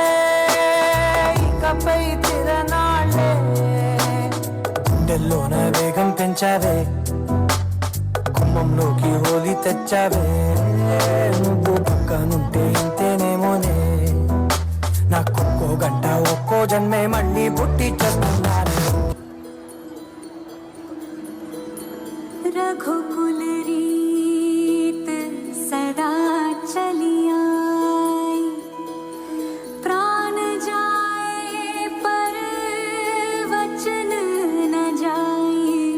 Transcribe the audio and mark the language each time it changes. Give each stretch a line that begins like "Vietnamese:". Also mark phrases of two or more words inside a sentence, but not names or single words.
Telugu: ఇకపై తిరనాళ్ళే గుండెల్లోన వేగం పెంచావే కుమ్మంలోకి హోలీ తెచ్చావే నువ్వు పక్కనుంటే ఇంతేనేమోనే నాకొక్కో గంట ఒక్కో జన్మే మళ్ళీ పుట్టి చేస్తున్నాను.
Hindi: रघुकुल रीत सदा चली आई, प्राण जाए पर वचन न जाए।